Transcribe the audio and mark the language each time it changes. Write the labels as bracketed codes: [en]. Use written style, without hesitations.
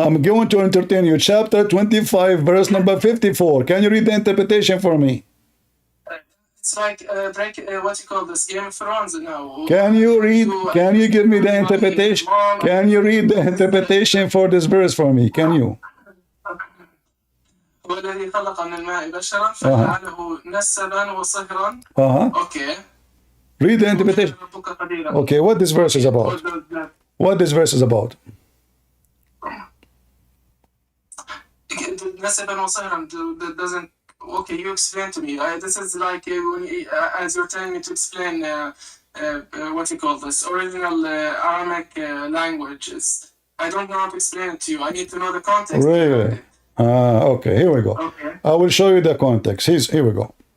[en] I'm going to entertain you. Chapter 25, verse number 54. Can you read the interpretation for me? It's like what you call this, Game of Thrones now. Can you give me the interpretation? Can you read the interpretation for this verse for me? Can you? [ar] والذي خلق من الماء بشرا فجعله نسبا وصهرا. [en] Okay. Read the interpretation. Okay, what this verse is about? What this verse is about? [ar] نسبا وصهرا [en] doesn't. Okay, you explain to me. This is like as you're telling me to explain what you call this original Aramaic language. I don't know how to explain it to you. I need to know the context. Really? Okay, here we go. Okay. I will show you the context. Here we go.